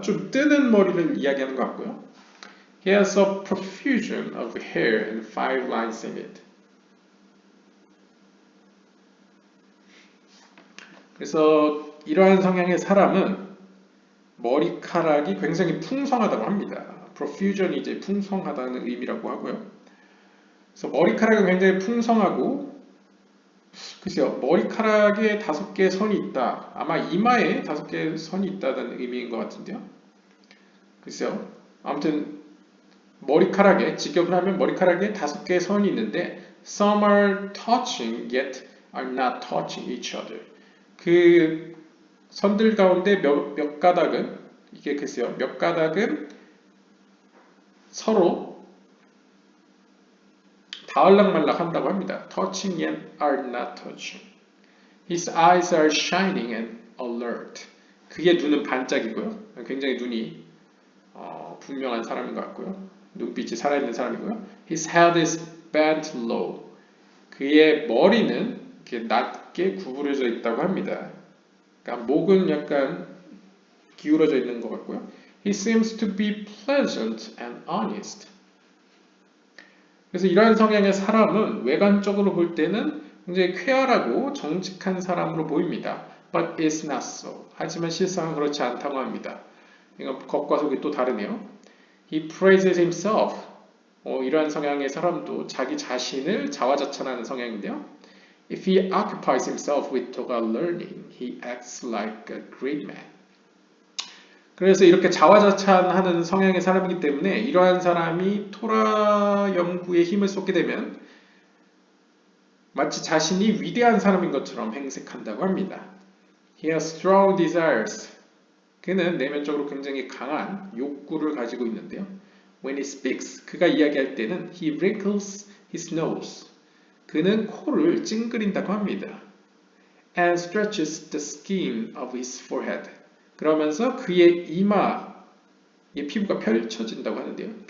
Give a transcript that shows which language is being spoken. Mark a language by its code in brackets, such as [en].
[ko] 좀 뜨는 머리를 이야기하는 것 같고요. [en] He has a profusion of hair and 5 lines in it. [ko] 그래서 이러한 성향의 사람은 머리카락이 굉장히 풍성하다고 합니다. profusion이 이제 풍성하다는 의미라고 하고요. 그래서 머리카락은 굉장히 풍성하고, 글쎄요, 머리카락에 5개의 선이 있다. 아마 이마에 5개의 선이 있다는 의미인 것 같은데요. 글쎄요, 아무튼 머리카락에, 직역을 하면 머리카락에 5개의 선이 있는데 [en] some are touching yet are not touching each other. [ko] 그 선들 가운데 몇 가닥은, 이게 글쎄요, 몇 가닥은 서로 닿을락말락 한다고 합니다. [en] touching yet are not touching. His eyes are shining and alert. [ko] 그의 눈은 반짝이고요. 굉장히 눈이 분명한 사람인 것 같고요. 눈빛이 살아있는 사람이고요. [en] His head is bent low. [ko] 그의 머리는 이렇게 낮게 구부려져 있다고 합니다. 그러니까 목은 약간 기울어져 있는 것 같고요. [en] He seems to be pleasant and honest. [ko] 그래서 이러한 성향의 사람은 외관적으로 볼 때는 굉장히 쾌활하고 정직한 사람으로 보입니다. [en] But it's not so. [ko] 하지만 실상은 그렇지 않다고 합니다. 이건 겉과 속이 또 다르네요. [en] He praises himself. [ko] 이러한 성향의 사람도 자기 자신을 자화자찬하는 성향인데요. [en] If he occupies himself with Torah learning, he acts like a great man. [ko] 그래서 이렇게 자화자찬하는 성향의 사람이기 때문에 이러한 사람이 토라 연구에 힘을 쏟게 되면 마치 자신이 위대한 사람인 것처럼 행색한다고 합니다. [en] He has strong desires. [ko] 그는 내면적으로 굉장히 강한 욕구를 가지고 있는데요. [en] When he speaks, [ko] 그가 이야기할 때는 [en] he wrinkles his nose. [ko] 그는 코를 찡그린다고 합니다. [en] And stretches the skin of his forehead. [ko] 그러면서 그의 이마의 피부가 펴진다고 하는데요.